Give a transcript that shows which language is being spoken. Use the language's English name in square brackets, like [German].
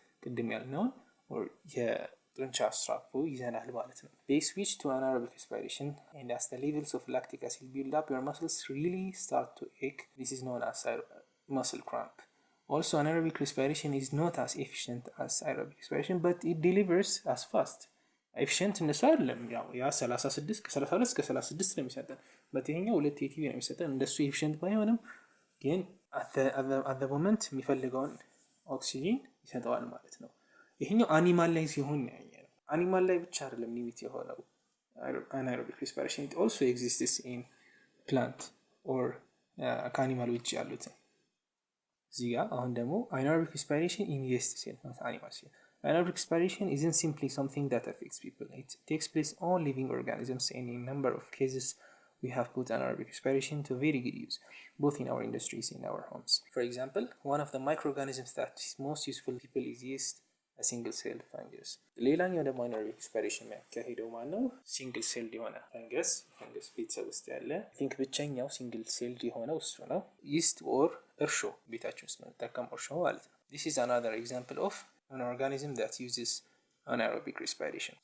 [Amharic] ቅድም ያልነውን or ጡንቻ ስትራፖ ይዘናል ማለት ነው። [English] they switch to anaerobic respiration, and as the levels of lactic acid build up, your muscles really start to ache. This is known as muscle cramp. Also, anaerobic respiration is not as efficient as aerobic respiration, but it delivers as fast. [Amharic] efficient እንደሱ አይደለም። ያ 36 ከ32 እስከ 36 ነው የሚሰጠን። በትኛው 2 ATP ነው የሚሰጠን። እንደሱ efficient ባይሆንም ግን [English] at the moment [Amharic] የሚፈልገውን ኦክሲጂን ይሰጠዋል ማለት ነው። ይሄኛው አኒማል ላይ ሲሆን ያየነው። አኒማል ላይ ብቻ አይደለም ሊሚት የሆነው anaerobic respiration, [English] it also exists in plant or [Amharic] ከአኒማል ውጭ ያሉትን እዚህ ጋር አሁን ደግሞ [English] anaerobic respiration in yeast cell, not animal cell. Anaerobic respiration isn't simply something that affects people. It takes place on living organisms, and in a number of cases we have put anaerobic respiration to very good use, both in our industries and in our homes. For example, one of the microorganisms that is most useful to people is yeast, a single cell fungus. [Amharic] ሌላኛው ደግሞ anaerobic respiration የሚያካሂደው ማነው? ሲንግል ሴልድ የሆነ ፈንገስ ቤተሰብ ውስጥ ያለ አይ ቲንክ ብቸኛው ሲንግል ሴልድ የሆነው እሱ ነው። ይስት ኦር እርሾ፣ ቤታችን ውስጥ የምንጠቀመው እርሾ ማለት ነው። [English] this is another example of an organism that uses anaerobic respiration.